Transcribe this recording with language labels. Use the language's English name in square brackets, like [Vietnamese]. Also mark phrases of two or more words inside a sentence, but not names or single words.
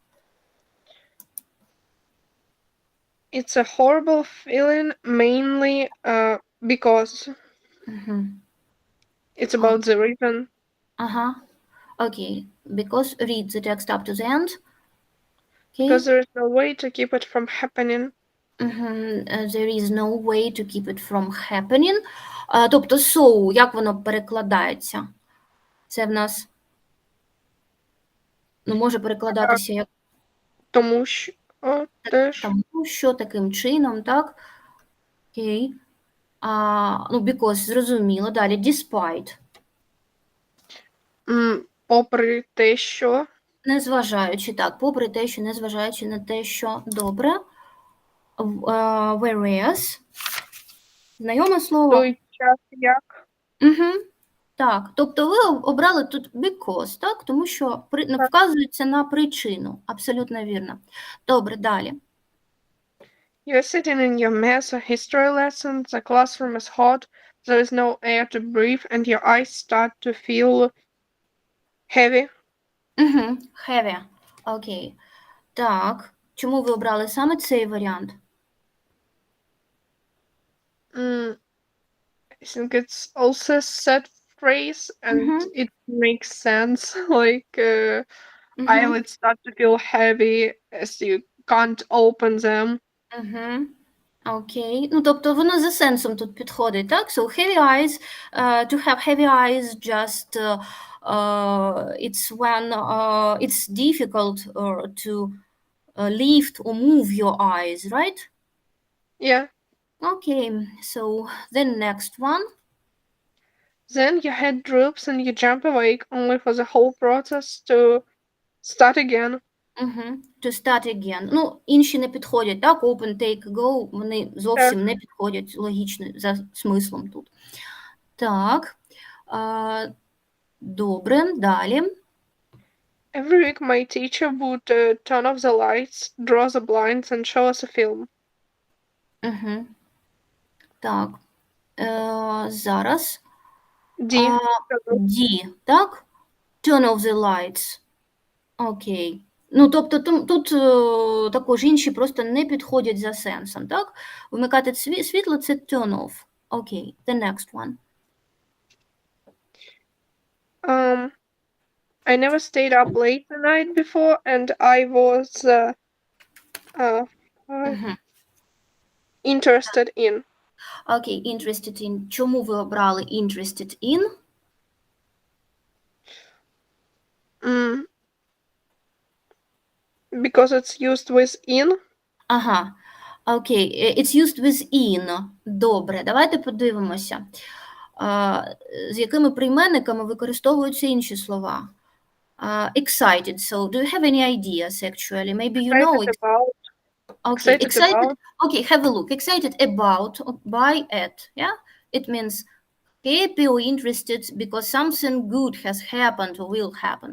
[English] It's a horrible feeling, mainly because it's about the reason. Okay, because read the text up to the end. Okay. Because there is no way to keep it from happening. There is no way to keep it from happening. [Ukrainian] Тобто so, як воно перекладається? Це в нас, може перекладатися як Тому що теж. Тому що таким чином, так? Окей. Because, зрозуміло. Далі, despite. Попри те, що. Незважаючи, так, попри те, що, незважаючи на те, що добре. Whereas. Знайоме слово? Той час як. Так, тобто ви обрали тут because, так? Тому що вказується на причину. Абсолютно вірно. Добре, далі. [English] You're sitting in your math or history lesson, the classroom is hot, there is no air to breathe, and your eyes start to feel heavy. Heavy. [Ukrainian] Окей. Так, чому ви обрали саме цей варіант? [English] I think it's also a set phrase, and it makes sense. Like, eyelids start to feel heavy as you can't open them. [Ukrainian] Окей. Тобто воно за сенсом тут підходить, так? [English] So heavy eyes, to have heavy eyes just it's when it's difficult to lift or move your eyes, right? Yeah. Okay, so the next one. Then your head droops and you jump awake, only for the whole process to start again. To start again. [Ukrainian] Інші не підходять, так? [English] Open, take, go, [Ukrainian] вони зовсім не підходять логічно за смислом тут. Так, добре, далі. [English] Every week my teacher would turn off the lights, draw the blinds and show us a film. [Ukrainian] Так, зараз. D. D, так? [English] Turn off the lights. [Ukrainian] Окей. Тобто тут також інші просто не підходять за сенсом, так? Вмикати світло – це [English] turn off. Окей, the next one. I never stayed up late the night before, and I was interested in. Окей, interested in. [Ukrainian] Чому ви обрали [English] interested in? Because it's used with in. [Ukrainian] Ага, окей. [English] It's used with in. [Ukrainian] Добре, давайте подивимося, з якими прийменниками використовуються інші слова. [English] Excited. So, do you have any ideas, actually? Maybe you know Excited it. about. Okay, excited. About. Okay, have a look. Excited about, by, at. Yeah, it means happy or interested because something good has happened or will happen.